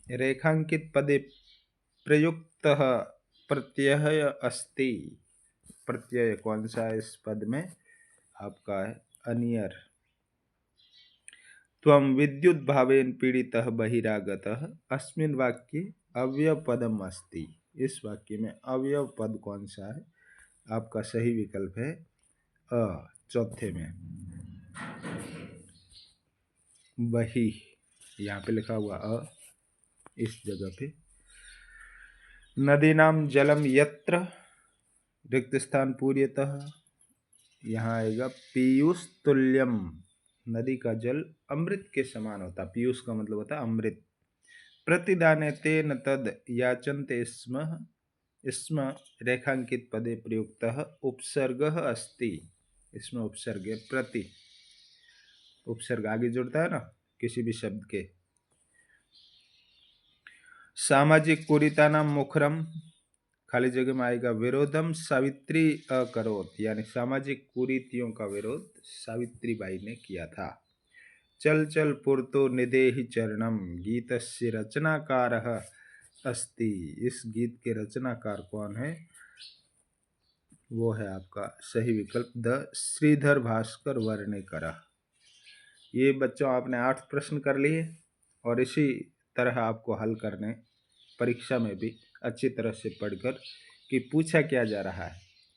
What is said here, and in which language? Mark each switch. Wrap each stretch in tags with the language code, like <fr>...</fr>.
<sa>रेखांकित पदे प्रयुक्तः प्रत्यय अस्ति।</sa> <hi>प्रत्यय कौन सा है इस पद में? आपका है अनियर।</hi> <sa>त्वं विद्युत भावेन पीड़ितः बहिरागतः अस्मिन् वाक्ये अवयव पदम अस्ति।</sa> <hi>इस वाक्य में अवयव पद कौन सा है? आपका सही विकल्प है अ, चौथे में बही, यहाँ पे लिखा हुआ अ, इस जगह पे।</hi> <sa>नदीनाम जलम यत्र, रिक्त स्थान पूर्यतः,</sa> <hi>यहाँ आएगा</hi> <sa>पीयूष तुल्यम।</sa> <hi>नदी का जल अमृत के समान होता। पीयूष का मतलब होता है अमृत।</hi> <sa>प्रतिदाने तेन तद याचन्ते स्म, स्म रेखांकित पदे प्रयुक्तः उपसर्गः अस्ति।</sa> <hi>इसमें उपसर्ग है प्रति। उपसर्ग आगे जुड़ता है ना किसी भी शब्द के।</hi> <sa>सामाजिक कुरीतानां मुखरम,</sa> <hi>खाली जगह में आएगा</hi> <sa>विरोधम सावित्री अकरोत,</sa> <hi>यानी सामाजिक कुरीतियों का विरोध सावित्री बाई ने किया था।</hi> <sa>चल चल पुरतो निदेहि चरणम गीतस्य रचनाकारः अस्ति।</sa> <hi>इस गीत के रचनाकार कौन है? वो है आपका सही विकल्प द श्रीधर भास्कर वर्णेकर। ये बच्चों आपने 8 प्रश्न कर लिए और इसी तरह आपको हल करने परीक्षा में भी अच्छी तरह से पढ़कर कि पूछा क्या जा रहा है।</hi>